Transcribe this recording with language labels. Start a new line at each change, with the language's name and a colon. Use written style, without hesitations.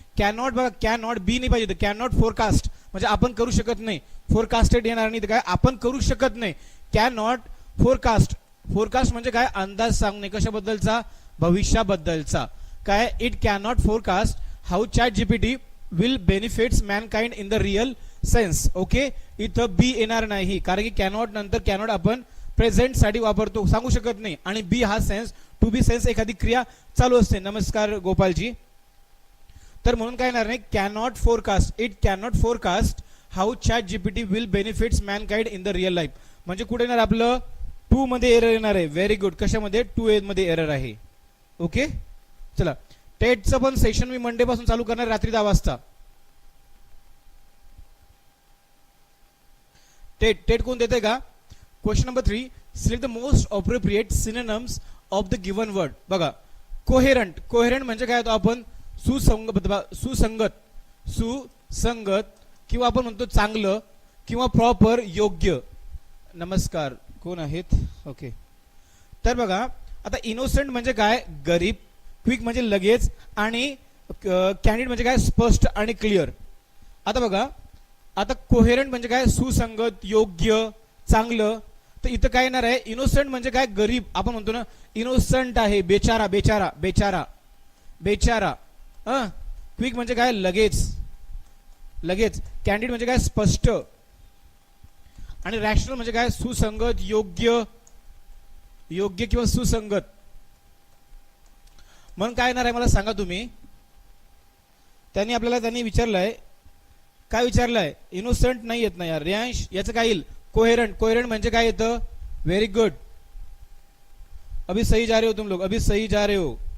Marathi: Cannot बघा, cannot be नाही पाहिजे, कॅनॉट फोरकास्ट म्हणजे आपण करू शकत नाही. फोरकास्टेड येणार नाही, काय आपण करू शकत नाही. कॅनॉट फोरकास्ट म्हणजे काय, अंदाज सांगणे. कशाबद्दलचा? भविष्याबद्दलचा.
English: काय, it cannot forecast how chat GPT will benefits mankind in the real sense.
Marathi: Okay, इथं बी येणार नाही कारण की कॅनॉट नंतर कॅनॉट आपण प्रेझेंट साठी वापरतो, सांगू शकत नाही. आणि बी हा सेन्स, टू बी सेन्स एखादी क्रिया चालू असते. नमस्कार गोपालजी. तर म्हणून काय येणार नाही,
English: Cannot forecast, it cannot forecast how chat GPT will benefits mankind in the real life.
Marathi: म्हणजे कुठे येणार आपलं 2 मध्ये एरर येणार आहे. Very good. कशामध्ये? 2A मध्ये एरर आहे. ओके, चला. टेटचं पण सेशन मी मंडे पासून चालू करणार रात्री 10 वाजता. टेट कोण देते का?
English: Question number 3, select the most appropriate synonyms of the given word.
Marathi: बघा, कोहेरंट. कोहेरंट म्हणजे काय होतं आपण? सुसंगत, सुसंगत किंवा आपण म्हणतो चांगलं किंवा प्रॉपर, योग्य. नमस्कार, कोण आहेत? ओके, तर बघा आता इनोसेंट म्हणजे काय? गरीब. क्विक म्हणजे लगेच. आणि कॅन्डिड म्हणजे काय? स्पष्ट आणि क्लिअर. आता बघा, आता कोहेरंट म्हणजे काय? सुसंगत, योग्य, चांगलं. तर इथं काय येणार आहे? इनोसेंट म्हणजे काय? गरीब. आपण म्हणतो ना इनोसेंट आहे, बेचारा, बेचारा, बेचारा, बेचारा. क्विक म्हणजे काय? लगेच, लगेच. कॅन्डिड म्हणजे काय? स्पष्ट. आणि रॅशनल म्हणजे काय? सुसंगत, योग्य, योग्य किंवा सुसंगत. म्हणून काय येणार आहे मला सांगा तुम्ही? त्यांनी विचारलंय, काय विचारलंय? इनोसेंट नाही येत ना यार. रियांश, याचं काय येईल? कोहेरंट. कोहेरंट म्हणजे काय येतं?
English: Very good.
Hindi: अभी सही जा रहे हो तुम लोग, अभी सही जा रहे हो.